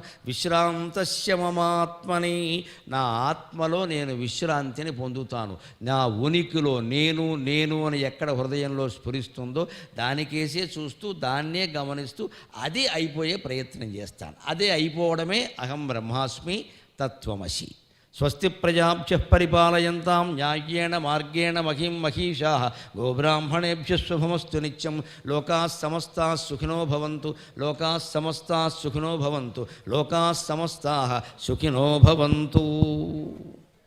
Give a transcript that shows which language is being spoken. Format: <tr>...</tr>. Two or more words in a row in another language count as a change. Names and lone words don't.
<sa>విశ్రాంతస్య మమాత్మని,</sa> <te>నా ఆత్మలో నేను విశ్రాంతిని పొందుతాను. నా ఉనికిలో నేను అని ఎక్కడ హృదయంలో స్ఫురిస్తుందో దానికేసే చూస్తూ, దాన్నే గమనిస్తూ అది అయిపోయే ప్రయత్నం చేస్తాను. అదే అయిపోవడమే</te> <sa>అహం బ్రహ్మాస్మి తత్వమసి. స్వస్తి ప్రజాభ్యః పరిపాలయంతాం న్యాయేన మార్గేణ మహిం మహీషాః గోబ్రాహ్మణేభ్యः శుభమస్తు నిత్యం. లోకాः సమస్తాः సుఖినో భవంతు, లోకాः సమస్తాः సుఖినో భవంతు, లోకాः సమస్తాः సుఖినో భవంతు.</sa>